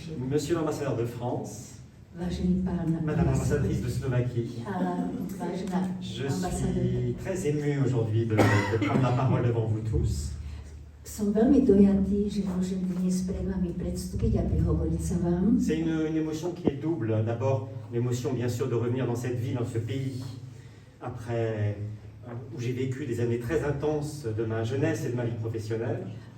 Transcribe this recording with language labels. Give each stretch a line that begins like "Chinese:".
French: Monsieur l'ambassadeur de France, Madame l'ambassadrice de Slovaquie, je suis très ému aujourd'hui de prendre la parole devant vous tous.
Slovak: Som veľmi dojatý, že môžem dnes pred vami predstúpiť a prihovoriť sa vám.
French: C'est une émotion qui est double. D'abord, l'émotion bien sûr de revenir dans cette vie, dans ce pays, après où j'ai vécu des années très intenses de ma jeunesse et de ma vie professionnelle.